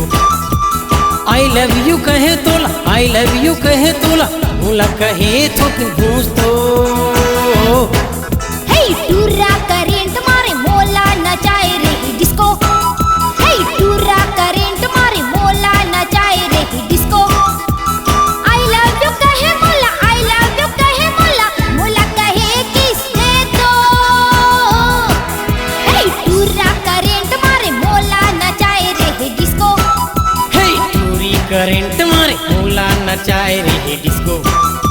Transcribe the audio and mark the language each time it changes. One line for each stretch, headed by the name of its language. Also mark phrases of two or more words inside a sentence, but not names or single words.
English: I love you
Chhattisgarhi: कहे तोला,
English: I love you
Chhattisgarhi: कहे तोला, मोला कहे तो कि घूस तो. हे टूरा करंट मारे मोला नचाए रे डिस्को. हे टूरा करंट मारे मोला नचाए रे डिस्को.
English: I love you
Chhattisgarhi: कहे मोला,
English: I love you
Chhattisgarhi: कहे मोला, मोला कहे किस दे तो. हे टूरा करंट मारे मोला नचाए रे डिस्को. हे टूरी करंट मारे मोला नचाए रे डिस्को.